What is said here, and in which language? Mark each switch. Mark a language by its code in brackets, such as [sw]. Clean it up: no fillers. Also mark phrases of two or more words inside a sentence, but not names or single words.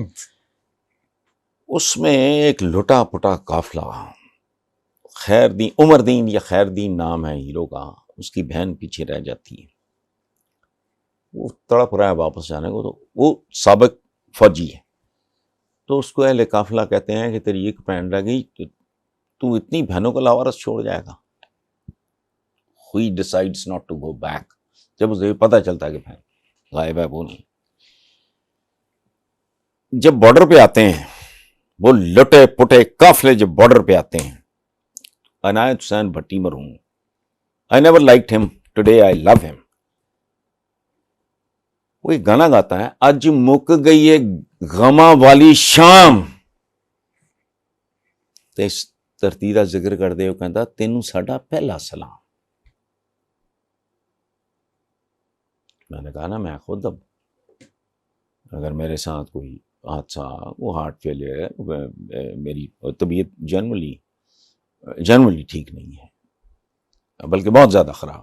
[ur] اس میں ایک لٹا پٹا قافلہ، عمر دین یا خیر دین نام ہے ہیرو کا، اس کی بہن پیچھے رہ جاتی ہے. وہ تڑپ رہا ہے واپس جانے کو، تو وہ سابق فوجی ہے. تو اس کو اہل قافلہ کہتے ہیں کہ تیری ایک بہن رہ گئی، تو اتنی بہنوں کا لاوارث چھوڑ جائے گا. [en] He decides not to go back. [ur] جب اسے پتہ چلتا ہے کہ بہن غائب ہے، وہ نہیں. جب بارڈر پہ آتے ہیں وہ لٹے پٹے قافلے، جب بارڈر پہ آتے ہیں، عنایت حسین بھٹی مرحوم، [en] I never liked him, today I love him. [ur] وہ ایک گانا گاتا ہے، [pa] اج مک گئی ہے غماں والی شام، تے اس ਧਰਤੀ ਦਾ ਜ਼ਿਕਰ ਕਰਦੇ ਹੋ ਕਹਿੰਦਾ ਤੈਨੂੰ ਸਾਡਾ ਪਹਿਲਾ ਸਲਾਮ. [ur] میں نے کہا نا میں خود اب اگر میرے ساتھ کوئی حادثہ، وہ ہارٹ فیلئر ہے، میری طبیعت جنرلی ٹھیک نہیں ہے، بلکہ بہت زیادہ خراب.